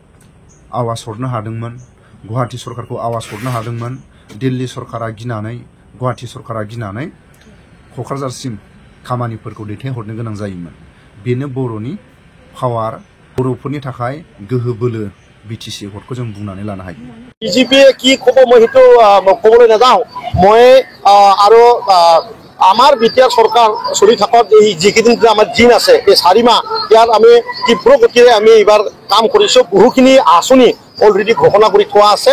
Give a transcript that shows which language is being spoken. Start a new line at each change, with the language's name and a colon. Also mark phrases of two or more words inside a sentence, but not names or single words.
Bodo: आवाज हरनो हादोंमोन गुवाहाटी सरकारखौ आवाज हरनो हादोंमोन दिल्ली सरकारा गिनानै गुवाहाटी सरकारा गिनानै क'क्राझारसिम खामानिफोरखौ दैथायहरनो गोनां जायोमोन बेनो बर'नि पावार बर'फोरनि थाखाय गोहो बोलो বিটিসি ভোটকো जों बुंनानै लानो हायो
Assamese: বিজেপিয়ে কি ক'ব মই সেইটো ক'বলৈ নাযাওঁ মই আৰু আমাৰ বিটিআৰ চৰকাৰ চলি থাকক এই যিকেইদিন আমাৰ দিন আছে এই 4 মাহ ইয়াত আমি তীব্ৰ গতিৰে আমি এইবাৰ কাম কৰিছোঁ বহুখিনি আঁচনি অলৰেডি ঘোষণা কৰি থোৱা আছে